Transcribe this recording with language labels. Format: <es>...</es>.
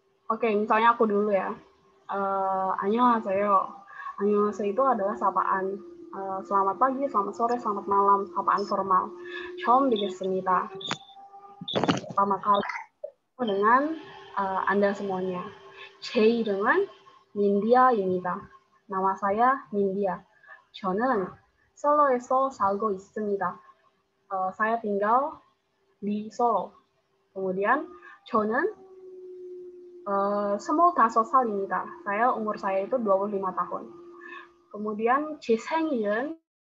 <id>Oke, misalnya aku dulu ya.</id> <ko>Annyeonghaseyo.</ko> <id>Annyeonghaseyo itu adalah sapaan. Selamat pagi, selamat sore, selamat malam, sapaan formal.</id> <ko>Chom digessemita.</ko> <id>Pertama kali dengan Anda semuanya.</id> <ko>제 이름은 민디아입니다.</ko> <id>Nama saya Mindia.</id> <ko>저는 솔로에서 살고 있습니다.</ko> <id>Saya tinggal di Solo. Kemudian</id> <ko>저는 25살입니다.</ko> <id>Umur saya itu 25 tahun. Kemudian</id> <ko>제 생일은</ko>